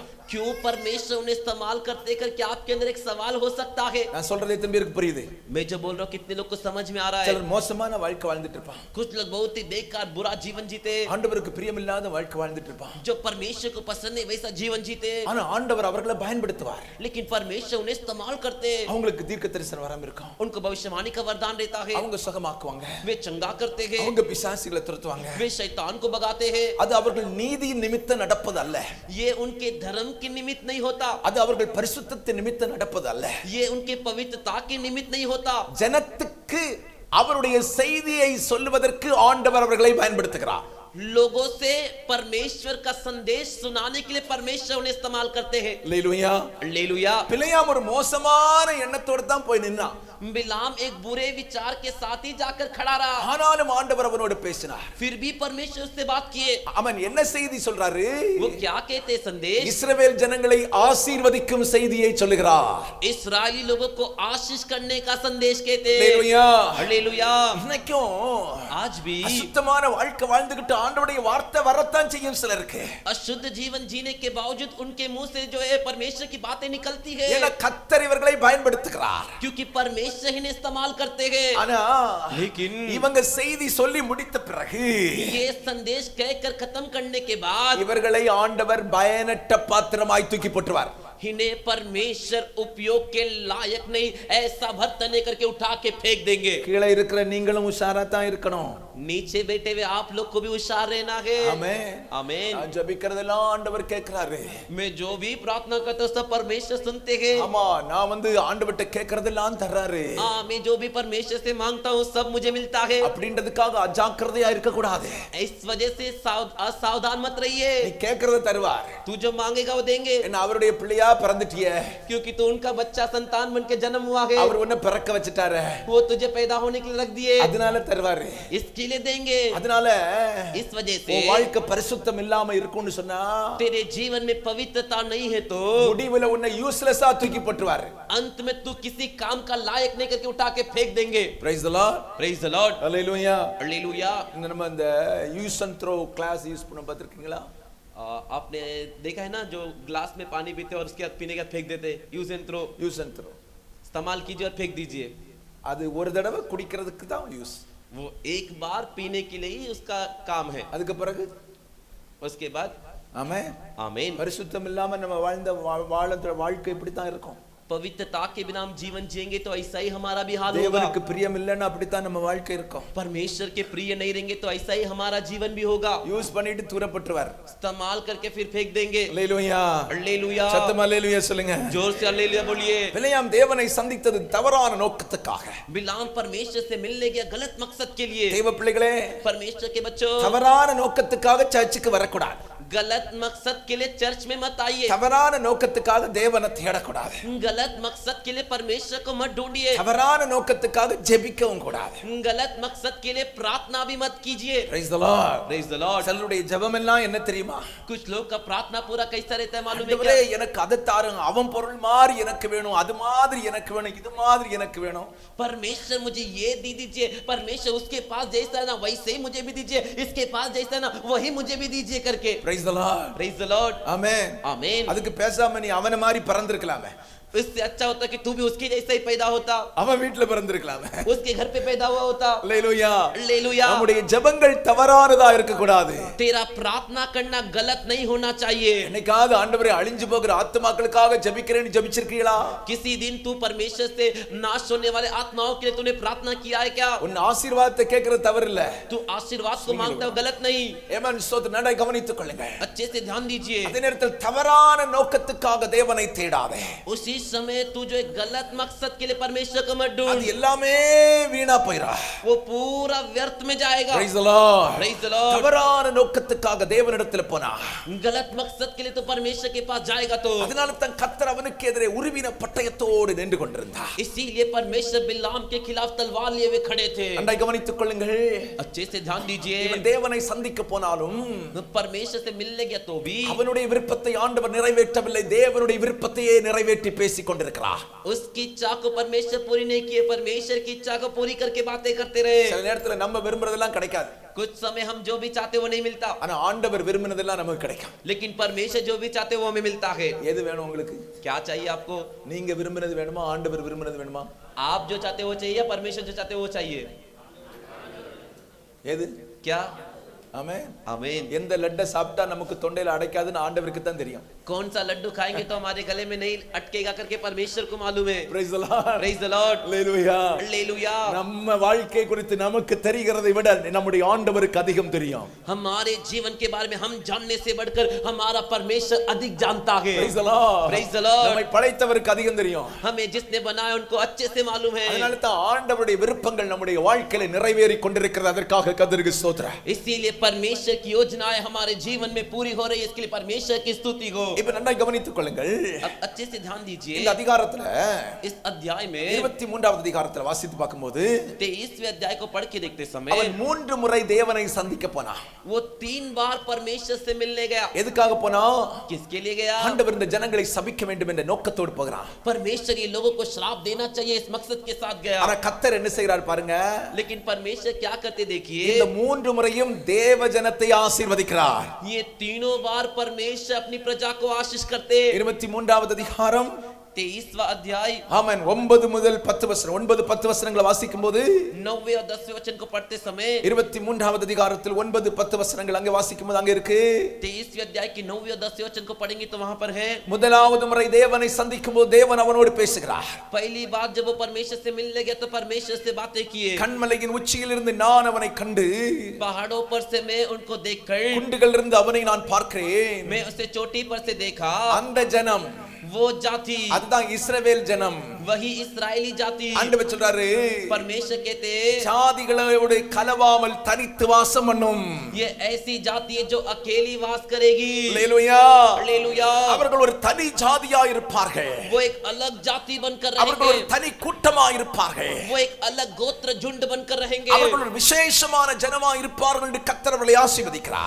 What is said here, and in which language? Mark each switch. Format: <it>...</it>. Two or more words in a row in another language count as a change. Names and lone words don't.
<hi>क्यों परमेश्वर उन्हें इस्तेमाल करते करके आपके अंदर एक सवाल हो सकता है।</hi> <ta>நான் சொல்றது எத்தனை பேருக்கு புரியுது?</ta> <hi>मैं जो बोल रहा हूँ कितने लोग को समझ में आ रहा है?</hi> <ta>சிலர் மோசமான வாழ்க்கை வாழ்ந்துட்டு இருப்பான்.</ta> <hi>कुछ लोग बहुत ही बेकार बुरा जीवन जीते,</hi> <ta>ஆண்டவருக்கு பிரியமில்லாத வாழ்க்கை வாழ்ந்துட்டு இருப்பான்.</ta> <hi>जो परमेश्वर को पसंद नहीं वैसा जीवन जीते,</hi> <ta>ஆனா ஆண்டவர் அவர்களை பயன்படுத்துவார்.</ta> <hi>लेकिन परमेश्वर उन्हें इस्तेमाल करते।</hi> <ta>அவங்களுக்கு தீர்க்கதரிசன வரம் இருக்கும்.</ta> <hi>उनको भविष्यवाणी का वरदान रहता है,</hi> <ta>அவங்க சுகமாக்குவாங்க.</ta> <hi>वे चंगा करते हैं,</hi> <ta>அவங்க பிசாசுகளை துரத்துவாங்க.</ta> <hi>वे शैतान को भगाते हैं।</hi> <ta>அது அவர்கள் நீதி நிமித்தம் நடப்பது அல்ல.</ta> <hi>ये उनके धर्म के निमित्त नहीं होता,</hi> <ta>அது அவர்கள் பரிசுத்தத்தின் நிமித்தம் நடப்பது அல்ல.</ta> <hi>ये उनके पवित्रता के निमित्त नहीं होता।</hi> <ta>ஜனத்துக்கு அவருடைய செய்தியை சொல்லுவதற்கு ஆண்டவர் அவர்களை பயன்படுத்துகிறார்.</ta> <hi>लोगों से परमेश्वर का संदेश सुनाने के लिए परमेश्वर उन्हें इस्तेमाल करते हैं।</hi> <ta>அல்லேலூயா.</ta> <hi>हालेलुया।</hi> <ta>பிலேயாம் ஒரு மோசமான எண்ணத்தோட தான் போய் நின்னான்.</ta> <hi>बिलाम एक बुरे विचार के साथ ही जाकर खड़ा रहा,</hi> <ta>ஆனாலும் ஆண்டவர் அவனோடு பேசினார்.</ta> <hi>फिर भी परमेश्वर से बात किए।</hi> <ta>அவன் என்ன செய்தி சொல்றாரு?</ta> <hi>वो क्या कहते संदेश?</hi> <ta>இஸ்ரவேல் ஜனங்களை ஆசீர்வதிக்கும் செய்தியை சொல்லுகிறார்.</ta> <hi>इस्राएली लोगों को आशीष करने का संदेश कहते।</hi> <ta>அல்லேலூயா.</ta> <hi>हालेलुया।</hi> <ta>இன்னைக்கும்</ta> <hi>आज भी</hi> <ta>அசுத்தமான வாழ்க்கை வாழ்ந்துகிட்டு ஆண்டவருடைய வார்த்தை வரத்தான் செய்யும் சிலருக்கு.</ta> <hi>अशुद्ध जीवन जीने के बावजूद उनके मुंह से जो है परमेश्वर की बातें निकलती है,</hi> <ta>ஏன்னா கர்த்தர் இவர்களை பயன்படுத்துகிறார்.</ta> <hi>क्योंकि परमेश्वर ही इस्तेमाल करते हैं।</hi> <ta>ஆனா</ta> <hi>लेकिन</hi> <ta>இவங்க செய்தி சொல்லி முடித்த பிறகு</ta> <hi>ये संदेश कहकर खत्म करने के बाद</hi> <ta>இவர்களை ஆண்டவர் பயனற்ற பாத்திரமாய் தூக்கி போட்டுவார்.</ta> <hi>इन्हें परमेश्वर उपयोग के लायक नहीं ऐसा भर्तने करके उठा के फेंक देंगे।</hi> <ta>கீழே இருக்கிற நீங்களும் உஷாரா தான் இருக்கணும்.</ta> <hi>नीचे बैठे हुए आप लोग को भी होशियार रहना है।</hi> <ta>ஆமென்.</ta> <hi>आमीन।</hi> <ta>நான் ஜெபிக்கிறதெல்லாம் ஆண்டவர் கேட்கிறாரு.</ta> <hi>मैं जो भी प्रार्थना करता हूं सब परमेश्वर सुनते हैं।</hi> <ta>ஆமா நான் ஆண்டவர்ட்ட கேட்கிறதெல்லாம் தர்றாரு.</ta> <hi>हाँ, मैं जो भी परमेश्वर से मांगता हूँ सब मुझे मिलता है।</hi> <ta>அப்படின்றதுக்காக அஜாக்கிரதையா இருக்க கூடாது.</ta> <hi>इस वजह से असावधान मत रहिए।</hi> <ta>நீ கேட்கிறத தருவார்.</ta> <hi>तू जो मांगेगा वो देंगे,</hi> <ta>என்ன அவருடைய பிள்ளையா பிறந்துட்டியே,</ta> <hi>क्योंकि तू उनका बच्चा संतान बन के जन्म हुआ है।</hi> <ta>அவர் உன்னை பிறக்க வச்சிட்டாரு.</ta> <hi>वो तुझे पैदा होने के लिए रख दिए,</hi> <ta>அதனால தருவாரு.</ta> <hi>इसके लिए देंगे।</hi> <ta>அதனால</ta> <hi>इस वजह से</hi> <ta>உன் வாழ்க்கை பரிசுத்தம் இல்லாம இருக்கும்னு சொன்னா</ta> <hi>तेरे जीवन में पवित्रता नहीं है तो</hi> <ta>முடிவுல உன்னை யூஸ்லெஸ்ஸா தூக்கி போட்டுவாரு.</ta> <hi>अंत में तू किसी काम का लायक नहीं करके उठा के फेंक देंगे।</hi> <en>Praise the Lord. Praise the Lord. Hallelujah. Hallelujah.</en> <ta>நம்ம அந்த</ta> <en>use and throw glass use</en> <ta>பண்ண பார்த்திருக்கீங்களா?</ta> <hi>आपने देखा है ना जो ग्लास में पानी पीते और उसके बाद पीने के बाद फेंक देते,</hi> <en>use and throw. use and throw</en> <hi>इस्तेमाल कीजिए और फेंक दीजिए।</hi> <ta>அது ஒரு தடவை குடிக்கிறதுக்கு தான் யூஸ்.</ta> <hi>वो एक बार पीने के लिए ही उसका काम है,</hi> <ta>அதுக்கு பிறகு</ta> <hi>उसके बाद</hi> <ta>ஆமென்.</ta> <hi>आमीन।</hi> <ta>பரிசுத்தம் இல்லாம நம்ம வாழ்ந்த வாழ்க்கை இப்படி தான் இருக்கும்.</ta> <hi>पवित्रता के बिना हम जीवन जिएंगे तो ऐसा ही हमारा भी हाल होगा।</hi> <ta>தேவனுக்கு பிரியம் இல்லைன்னா அப்படித்தான் நம்ம வாழ்க்கை இருக்கும்.</ta> <hi>परमेश्वर के प्रिय नहीं रहेंगे तो ऐसा ही हमारा जीवन भी होगा।</hi> <ta>யூஸ் பண்ணிட்டு தூரப்பட்டுவார்.</ta> <hi>इस्तेमाल करके फिर फेंक देंगे।</hi> <ta>அல்லேலூயா.</ta> <hi>हालेलुया।</hi> <ta>சத்தமா அல்லேலூயா சொல்லுங்க.</ta> <hi>जोर से हालेलुया बोलिए।</hi> <ta>பிலேயாம் தேவனை சந்தித்தது தவறான நோக்கத்துக்காக.</ta> <hi>बिलाम परमेश्वर से मिलने गया गलत मकसद के लिए।</hi> <ta>தேவ பிள்ளைகளே,</ta> <hi>परमेश्वर के बच्चों,</hi> <ta>தவறான நோக்கத்துக்காக சர்ச்சுக்கு வரக்கூடாது.</ta> <hi>गलत मकसद के लिए चर्च में मत आइए,</hi> <ta>தவறான நோக்கத்துக்காக தேவனை தேடக்கூடாது,</ta> <hi>गलत मकसद के लिए परमेश्वर को मत ढूंढिए,</hi> <ta>தவறான நோக்கத்துக்காக ஜெபிக்கவும் கூடாது.</ta> <hi>गलत मकसद के लिए प्रार्थना भी मत कीजिए.</hi> <en>Praise the Lord. Praise the Lord.</en> <ta>சிலருடைய ஜெபம் எல்லாம் என்ன தெரியுமா?</ta> <hi>कुछ लोग का प्रार्थना पूरा कैसा रहता है मालूम है</hi> <ta>ஆண்டவரே</ta> <hi>क्या?</hi> <ta>எனக்கு அதை தாருங்க, அவன் பொருள் மாதிரி எனக்கு வேணும், அது மாதிரி எனக்கு வேணும், இது மாதிரி எனக்கு வேணும்.</ta> <hi>परमेश्वर मुझे ये दे दीजिए, परमेश्वर उसके पास जैसा है ना वैसे ही मुझे भी दीजिए, इसके पास जैसा है ना वही मुझे भी दीजिए करके.</hi> <en>Praise the Lord. Praise the Lord.</en> <ta>ஆமென்.</ta> <en>Amen.</en> <ta>அதுக்கு பேசாம நீ அவன மாதிரி பிறந்திருக்கலாமே,</ta> <hi>इससे अच्छा होता कि तू भी उसके जैसा ही पैदा होता,</hi> <ta>அவன் வீட்ல பிறந்திருக்கலாமே.</ta> <hi>उसके घर पे पैदा हुआ होता.</hi> <ta>அல்லேலூயா.</ta> <hi>हालेलुया.</hi> <ta>நம்முடைய ஜெபங்கள் தவறானதா இருக்க கூடாது.</ta> <hi>तेरा प्रार्थना करना गलत नहीं होना चाहिए.</hi> <ta>என்னைக்காவது ஆண்டவரே அழிஞ்சு போகிற ஆத்துமாக்களுக்காக ஜெபிக்கிறேன்னு ஜெபிச்சிருக்கீங்களா?</ta> <hi>किसी दिन तू परमेश्वर से नाश होने वाले आत्माओं के लिए तूने प्रार्थना किया है क्या?</hi> <ta>உன் ஆசீர்வாதத்தை கேட்கிறது தவறு இல்ல.</ta> <hi>तू आशीर्वाद को मांगता हो गलत नहीं.</hi> <ta>ஏமன் ஸ்தோத்திரம். நடை கவனித்துக் கொள்ளுங்க.</ta> <hi>अच्छे से ध्यान दीजिए.</hi> <ta>அதே நேரத்தில் தவறான நோக்கத்துக்காக தேவனை தேடாதே.</ta> <hi>उसी समय तू जो एक गलत मकसद के लिए परमेश्वर को मत</hi> <ta>அது</ta> <hi>ढूंढ,</hi> <ta>எல்லாமே வீணா போயிரா.</ta> <hi>वो पूरा व्यर्थ में जाएगा.</hi> <en>Praise the Lord. Praise the Lord.</en> <ta>தவறான நோக்கத்துக்காக தேவனிடத்தில் போனா,</ta> <hi>गलत मकसद के लिए तो परमेश्वर के पास जाएगा तो</hi> <ta>அதனால தான் கர்த்தர் அவனுக்கு எதிரே உருவின பட்டயத்தோடு நின்று கொண்டிருந்தார்.</ta> <hi>इसीलिए परमेश्वर बिलाम के खिलाफ तलवार लिए हुए खड़े थे.</hi> <ta>அண்டை கவனித்துக் கொள்ளுங்கள்.</ta> <hi>अच्छे से ध्यान दीजिए.</hi> <ta>இவன் தேவனை சந்திக்க போனாலும்</ta> <hi>परमेश्वर से मिलने गया तो भी</hi> <ta>அவனுடைய விருப்பத்தை ஆண்டவர் நிறைவேற்றவில்லை, தேவனுடைய விருப்பத்தையே நிறைவேற்றி பேசிக் கொண்டிருக்கிறார்.</ta> <hi>उसकी इच्छा को परमेश्वर पूरी नहीं किए, परमेश्वर की इच्छा को पूरी करके बातें करते रहे.</hi> <ta>சில நேரத்துல நம்ம விரும்புறதெல்லாம் கிடைக்காது,</ta> <hi>कुछ समय हम जो भी चाहते वो नहीं मिलता,</hi> <ta>ஆனா ஆண்டவர் விரும்பினதெல்லாம் நமக்கு கிடைக்கும்.</ta> <hi>लेकिन परमेश्वर जो भी चाहते वो हमें मिलता है.</hi> <ta>எது வேணும் உங்களுக்கு?</ta> <hi>क्या चाहिए आपको?</hi> <ta>நீங்க விரும்பினது வேணுமா, ஆண்டவர் விரும்பினது வேணுமா?</ta> <hi>आप जो चाहते वो चाहिए या परमेश्वर जो चाहते वो चाहिए?</hi> <ta>எது?</ta> <hi>क्या?</hi> <ta>ஆமென்.</ta> <hi>आमीन.</hi> <ta>எந்த லட்டை சாப்பிட்டா நமக்கு தொண்டையில அடைக்காதுன்னு ஆண்டவருக்கு தான் தெரியும்.</ta> <hi>कौन सा लड्डू खाएंगे तो हमारे गले में नहीं अटकेगा करके परमेश्वर को मालूम है.</hi> <en>Praise the Lord. Praise the Lord. Hallelujah. Hallelujah.</en> <ta>நம்ம வாழ்க்கை குறித்து நமக்கு தெரிகிறதை விட நம்முடைய ஆண்டவருக்கு அதிகம் தெரியும்.</ta> <hi>हमारे जीवन के बारे में हम जानने से बढ़कर हमारा परमेश्वर अधिक जानता है.</hi> <en>Praise the Lord. Praise the Lord.</en> <ta>நம்மை படைத்தவருக்கு அதிகம் தெரியும்.</ta> <hi>हमें जिसने बनाया उनको अच्छे से मालूम है.</hi> <ta>அதனால தான் ஆண்டவருடைய விருப்பங்கள் நம்முடைய வாழ்க்கையில நிறைவேறி கொண்டிருக்கிறது. அதற்காக கர்த்தருக்கு ஸ்தோத்திரம்.</ta> <hi>इसीलिए परमेश्वर की योजनाएं हमारे जीवन में पूरी हो रही है, इसके लिए परमेश्वर की स्तुति हो.</hi> <ta>இப்ப நல்லா கவனித்துக் கொள்ளுங்கள்.</ta> <hi>अब अच्छे से ध्यान दीजिए.</hi> <ta>இந்த அதிகாரத்துல</ta> <hi>इस अध्याय में</hi> <ta>23வது அதிகாரத்துல வாசித்து பார்க்கும்போது</ta> <hi>23वें अध्याय को पढ़ के देखते समय</hi> <ta>அவன் 3 முறை தேவனை சந்திக்க போனான்.</ta> <hi>वो 3 बार परमेश्वर से मिलने गया.</hi> <ta>எதுக்காக போனா?</ta> <hi>किसके लिए गया?</hi> <ta>ஆண்டவர் இந்த ஜனங்களை சபிக்க வேண்டும் என்ற நோக்கத்தோடு போகிறான்.</ta> <hi>परमेश्वर ये लोगों को श्राप देना चाहिए इस मकसद के साथ गया.</hi> <ta>ஆனா கர்த்தர் என்ன செய்கிறார் பாருங்க.</ta> <hi>लेकिन परमेश्वर क्या करते देखिए.</hi> <ta>இந்த 3 முறையும் தேவ ஜனத்தை ஆசீர்வதிக்கிறார்.</ta> <hi>ये तीनों बार परमेश्वर अपनी प्रजा को आशीष करते.</hi> <ta>23வது அதிகாரம்</ta> <hi>23वां अध्याय</hi> <ta>ஆமென் 9 முதல் 10 வசனம் 9-10 வசனங்களை வாசிக்கும்போது</ta> <hi>9वें और 10वें वचन को पढ़ते समय</hi> <ta>23வது அதிகாரத்தில் 9-10 வசனங்கள் அங்கே வாசிக்கும்போது அங்கே இருக்கு.</ta> <hi>23वें अध्याय की 9वें और 10वें वचन को पढ़ेंगे तो वहां पर है.</hi> <ta>முதலாவது முறை தேவனை சந்திக்கும்போது தேவன் அவனோடு பேசுகிறார்.</ta> <hi>पहली बार जब वो परमेश्वर से मिलने गया तो परमेश्वर से बातें किए.</hi> <ta>கண்மலையின் உச்சியில் இருந்து நான் அவனை கண்டு</ta> <hi>पहाड़ों पर से मैं उनको देखकर</hi> <ta>குண்டுகள் இருந்து அவனை நான் பார்க்கிறேன்.</ta> <hi>मैं उसे चोटी पर से देखा.</hi> <ta>அந்த ஜனம்</ta> <hi>वो जाति</hi> <ta>அதுதான் இஸ்ரவேல் ஜனம்.</ta> <hi>वही इस्राएली जाति.</hi> <ta>ஆண்டவர் சொல்றாரு</ta> <hi>परमेश्वर कहते</hi> <ta>ஜாதிகளோடு கலவாமல் தனித்து வாசம் பண்ணும்.</ta> <hi>ये ऐसी जाति है जो अकेली वास करेगी.</hi> <ta>அல்லேலூயா.</ta> <hi>हालेलुया.</hi> <ta>அவர்கள் ஒரு தனி ஜாதியாய் இருப்பார்கள்.</ta> <hi>वो एक अलग जाति बनकर</hi> <ta>அவர்கள் ஒரு</ta> <hi>रहेंगे.</hi> <ta>தனி கூட்டமாய் இருப்பார்கள்.</ta> <hi>वो एक अलग गोत्र झुंड बनकर रहेंगे.</hi> <ta>அவர்கள் ஒரு விசேஷமான ஜனமாய் இருப்பார்கள் என்று கர்த்தர் அவர்களை ஆசீர்வதிக்கிறார்.</ta>